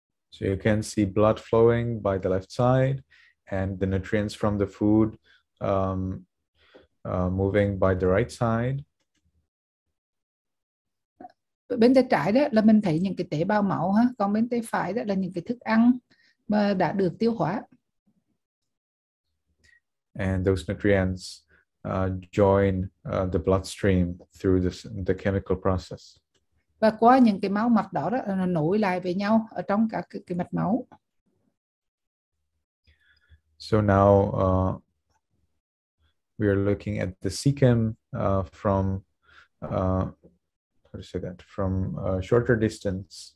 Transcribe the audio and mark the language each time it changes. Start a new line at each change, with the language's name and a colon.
English: So you can see blood flowing by the left side and the nutrients from the food moving by the right side.
Vietnamese: Bên tay trái đó là mình thấy những cái tế bào máu ha, còn bên tay phải đó là những cái thức ăn mà đã được tiêu hóa.
English: And those nutrients join the bloodstream through the chemical process.
Vietnamese: Và qua những cái máu mạch đó nó nối lại với nhau ở trong các cái mạch máu.
English: So now we are looking at the cecum from how to say that, from a shorter distance.